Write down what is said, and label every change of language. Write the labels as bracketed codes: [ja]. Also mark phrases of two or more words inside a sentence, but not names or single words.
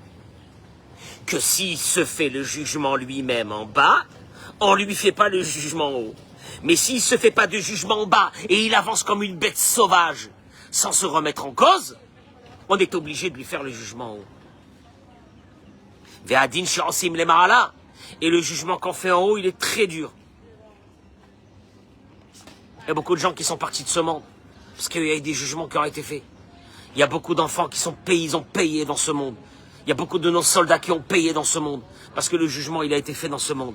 [fr] Que s'il se fait le jugement lui-même en bas, on ne lui fait pas le jugement en haut. Mais s'il ne se fait pas de jugement en bas et il avance comme une bête sauvage sans se remettre en cause, on est obligé de lui faire le jugement en haut. [he] והדין שעושים למעלה. [fr] Et le jugement qu'on fait en haut, il est très dur. Il y a beaucoup de gens qui sont partis de ce monde. Parce qu'il y a eu des jugements qui ont été faits. Il y a beaucoup d'enfants qui sont payés, ils ont payé dans ce monde. Il y a beaucoup de nos soldats qui ont payé dans ce monde. Parce que le jugement, il a été fait dans ce monde.